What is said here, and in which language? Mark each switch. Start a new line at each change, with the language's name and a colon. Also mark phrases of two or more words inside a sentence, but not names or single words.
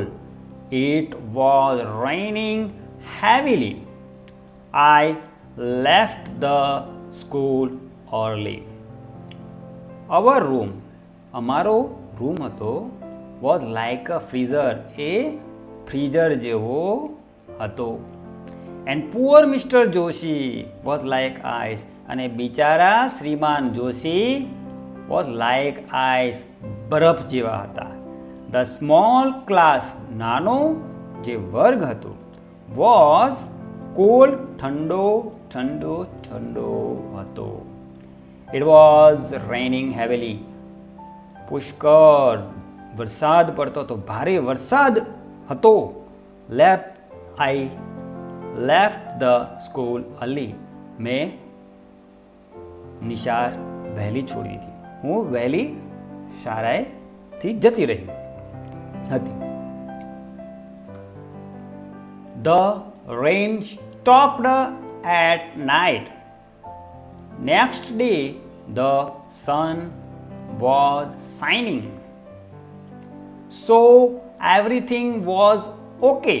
English: It was raining heavily. I left the school early. Our room,
Gujarati: અમારો રૂમ હતો,
English: was like a freezer,
Gujarati: એ ફ્રીઝર જેવો હતો.
English: And poor Mr. Joshi was like ice,
Gujarati: અને બિચારા શ્રીમાન જોશી
English: was like ice,
Gujarati: બરફ જેવા હતા.
English: The small class,
Gujarati: નાનો જે વર્ગ હતો,
English: was cold,
Gujarati: ઠંડો ઠંડો ઠંડો હતો.
English: It was raining heavily.
Gujarati: પુષ્કળ વરસાદ પડતો હતો, ભારે વરસાદ હતો.
English: I left the school early.
Gujarati: મેં નિશાળ વહેલી છોડી દીધી. હું વહેલી શાળાએથી જતી રહી હતી.
English: The rain stopped at night. Next day, the sun was shining. So everything was okay.